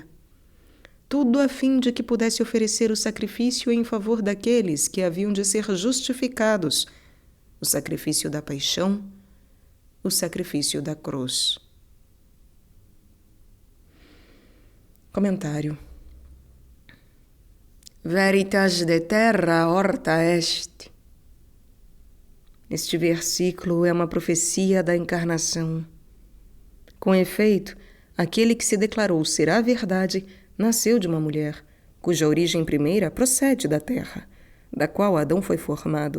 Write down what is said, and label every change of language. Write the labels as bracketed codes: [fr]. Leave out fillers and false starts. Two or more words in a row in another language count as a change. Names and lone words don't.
[pt] Tudo a fim de que pudesse oferecer o sacrifício em favor daqueles que haviam de ser justificados, o sacrifício da paixão, o sacrifício da cruz. Comentário. [la] Veritas de terra horta est. [pt] Este versículo é uma profecia da encarnação. Com efeito, aquele que se declarou ser a verdade nasceu de uma mulher, cuja origem primeira procede da terra, da qual Adão foi formado.